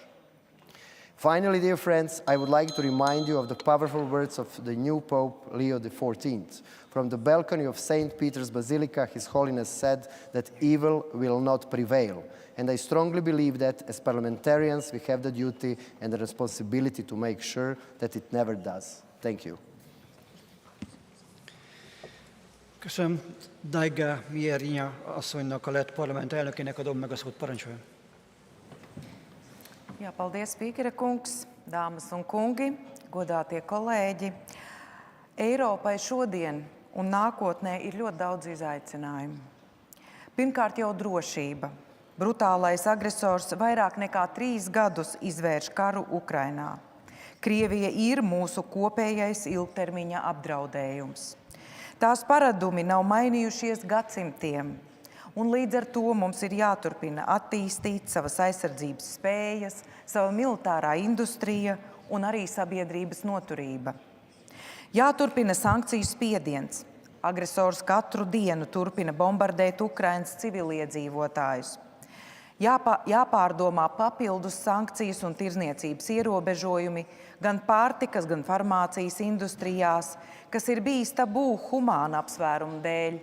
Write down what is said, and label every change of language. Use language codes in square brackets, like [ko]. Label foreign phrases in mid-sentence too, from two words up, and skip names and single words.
[en] Finally, dear friends, I would like to remind you of the powerful words of the new Pope Leo XIV. From the balcony of St. Peter's Basilica, His Holiness said that evil will not prevail. And I strongly believe that as parliamentarians, we have the duty and the responsibility to make sure that it never does. Thank you. [hu] Köszönöm. Daiga Mieriņa asszonynak, a lett parlament elnökének adom meg a szót. Parancsoljon. [lv] Jā, paldies, spīkera kungs, dāmas un kungi, godātie kolēģi. Eiropai šodien un nākotnē ir ļoti daudz izaicinājumu. Pirmkārt jau drošība. Brutālais agresors vairāk nekā 3 gadus izvērš karu Ukrainā. Krievija ir mūsu kopējais ilgtermiņa apdraudējums. Tās paradumi nav mainījušies gadsimtiem, un līdz ar to mums ir jāturpina attīstīt savas aizsardzības spējas, sava militārā industrija un arī sabiedrības noturība. Jāturpina sankciju spiediens, Agresors katru dienu turpina bombardēt Ukrainas civiliedzīvotājus. Jāpārdomā papildus sankcijas un tirzniecības ierobežojumi gan pārtikas, gan farmācijas industrijās, kas ir bijis tabū humāna apsvērumu dēļ.